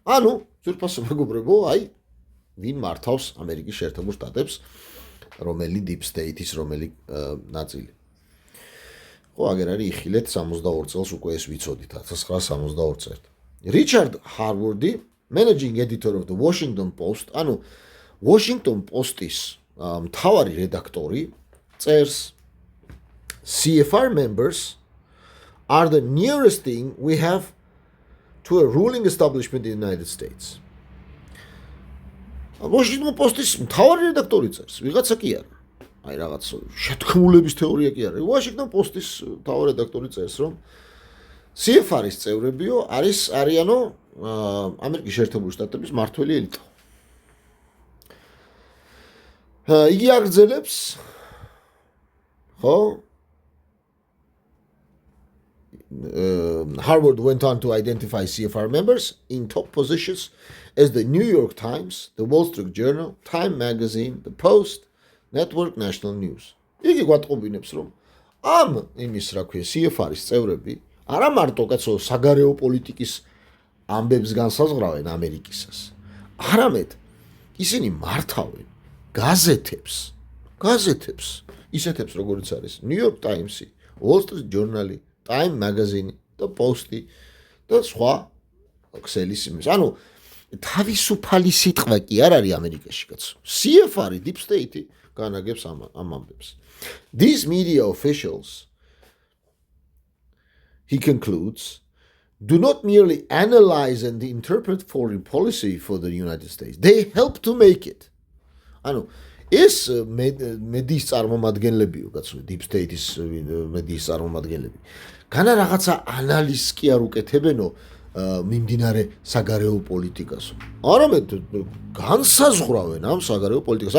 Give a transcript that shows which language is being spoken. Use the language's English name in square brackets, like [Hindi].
[Georgian] ანუ ძვირფასო მეგობრებო, ვინ მართავს ამერიკის შეერთებულ შტატებს, რომელი Deep State-ის რომელი ნაწილი. ხო, აგერ არის იხილეთ 62 წელს უკვე ეს ვიცოდით, 1962 წელს. [English] Richard Harwardi, managing editor of the Washington Post, [Georgian] ანუ Washington Post-ის მთავარი რედაქტორი წერს [English] CFR members are the nearest thing we have to a ruling establishment in the United States. [Georgian] Washington Post-ის მთავარი რედაქტორი წერს, ვიღაცა კი არა. რაღაც შეთქმულების თეორია კი არა. Washington Post-ის მთავარი რედაქტორი წერს, რომ CFR-ის წევრებიო არიანო ამერიკის შეერთებული შტატების მართველი ელიტა. იგი აგრძელებს, ხო? [English] Harvard went on to identify CFR members in top positions as the New York Times, the Wall Street Journal, Time Magazine, the Post, Network, National News. [Georgian] იგი გვატყობინებს, რომ ამ იმის რა ქვია CFR-ის წევრები არა მარტო კაცო საგარეო პოლიტიკის ამბებს განსაზღვრავენ ამერიკისას. არამედ ისინი მართავენ გაზეთებს, ისეთებს როგორც არის New York Times-ი, Wall Street Journal-ი, Time Magazine, და პოსტი და სხვა ქსელის იმის. ანუ თავისუფალი სიტყვა კი არ არის ამერიკაში კაცო. CFR deep state განაგებს ამ ამბებს. [English] These media officials, he concludes, do not merely analyze and interpret foreign policy for the United States. They help to make it. [Georgian] ანუ ეს მედიის წარმომადგენლებიო, კაცო, deep state-ის მედიის წარმომადგენლები. განა რაღაცა ანალიზს კი არ უკეთებენო მიმდინარე საგარეო პოლიტიკას. არამედ განსაზღვრავენ ამ საგარეო პოლიტიკას.